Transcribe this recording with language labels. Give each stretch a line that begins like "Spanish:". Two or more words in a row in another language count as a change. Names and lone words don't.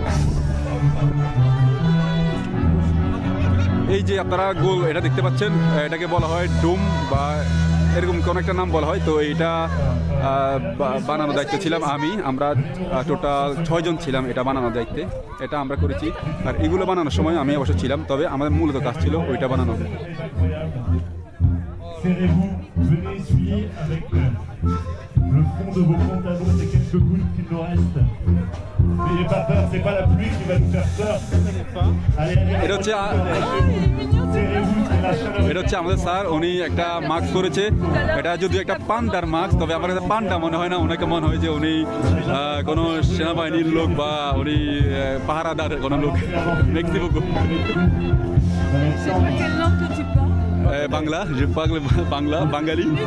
Bangla: এই যে আপনারা গোল এটা দেখতে পাচ্ছেন, এটাকে বলা হয় ডোম বা এরকম কোনো একটা নাম বলা হয়। তো এইটা বানানোর দায়িত্ব ছিলাম আমরা টোটাল 6 জন ছিলাম এটা বানানোর দায়িত্বে। এটা আমরা করেছি, আর এগুলো বানানোর সময় আমি অবশ্য ছিলাম, তবে আমাদের মূলত কাজ ছিল ওইটা বানানো।
French: Le fond de vos pantalons, c'est quelques gouttes qu'il nous reste. N'ayez pas peur, c'est pas la pluie qui va nous faire peur. Allez,
Bangla: এটা হচ্ছে আমাদের স্যার, উনি একটা মাস্ক করেছে। এটা যদি একটা পান্ডার মাস্ক, তবে আমার কাছে পান্ডা মনে হয় না, ওনাকে মনে হয় যে উনি কোনো সেনাবাহিনীর লোক বা উনি পাহারাদার কোনো লোক। মেক্সিকো বাংলা, যে বাংলা বাঙালি।